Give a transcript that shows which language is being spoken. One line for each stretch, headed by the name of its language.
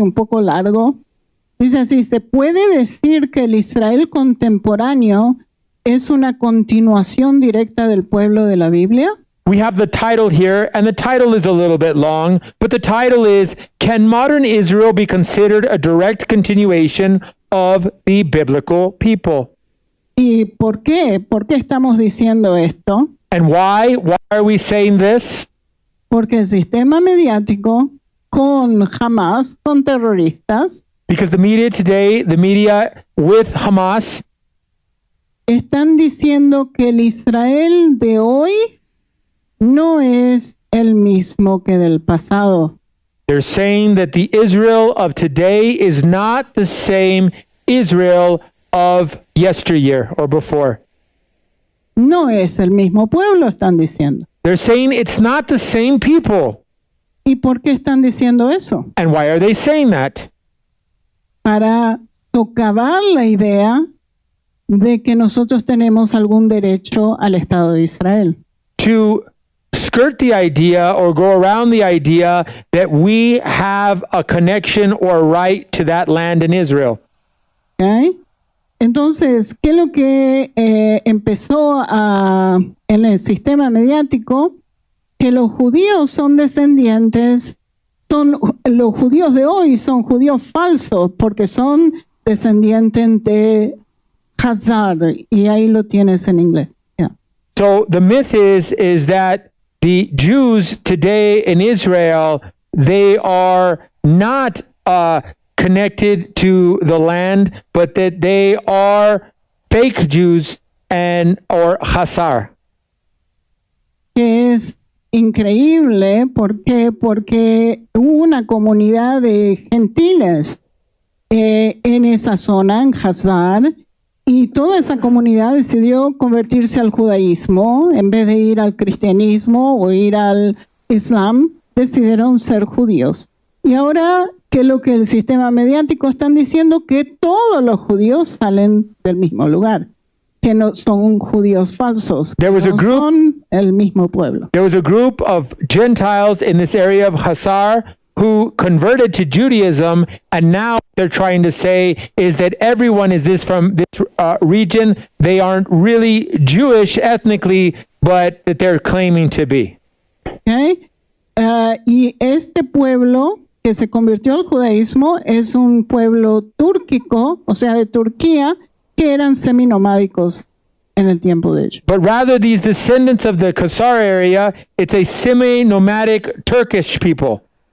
Spanish: Un poco largo. Dice así, se puede decir que el Israel contemporáneo es una continuación directa del pueblo de la Biblia.
English: We have the title here, and the title is a little bit long, but the title is, Can Modern Israel be considered a direct continuation of the biblical people?
Spanish: ¿Y por qué? ¿Por qué estamos diciendo esto?
English: And why? Why are we saying this?
Spanish: Porque el sistema mediático con Hamas, con terroristas,
English: Because the media today, the media with Hamas,
Spanish: están diciendo que el Israel de hoy no es el mismo que del pasado.
English: they're saying that the Israel of today is not the same Israel of yesteryear or before.
Spanish: No es el mismo pueblo, están diciendo.
English: They're saying it's not the same people.
Spanish: ¿Y por qué están diciendo eso?
English: And why are they saying that?
Spanish: Para socavar la idea de que nosotros tenemos algún derecho al Estado de Israel.
English: To skirt the idea or go around the idea that we have a connection or a right to that land in Israel.
Spanish: ¿Ok? Entonces, ¿qué es lo que empezó en el sistema mediático? Que los judíos son descendientes, los judíos de hoy son judíos falsos porque son descendientes de Hazar, y ahí lo tienes en inglés.
English: Yeah. So the myth is that the Jews today in Israel, they are not connected to the land, but that they are fake Jews or Hazar.
Spanish: Que es increíble, ¿por qué? Porque hubo una comunidad de gentiles en esa zona, en Hazar, y toda esa comunidad decidió convertirse al judaísmo en vez de ir al cristianismo o ir al islam, decidieron ser judíos. Y ahora, ¿qué es lo que el sistema mediático están diciendo? Que todos los judíos salen del mismo lugar, que no son judíos falsos, que
English: There was a
Spanish: no
English: group-
Spanish: son el mismo pueblo.
English: There was a group of Gentiles in this area of Hazar who converted to Judaism, and now they're trying to say is that everyone is from this region. They aren't really Jewish ethnically, but that they're claiming to be.
Spanish: ¿Ok? Y este pueblo que se convirtió al judaísmo es un pueblo túrquico, o sea, de Turquía, que eran seminomádicos en el tiempo de ellos.
English: But rather, these descendants of the Khazar area, it's a semi-nomadic Turkish people.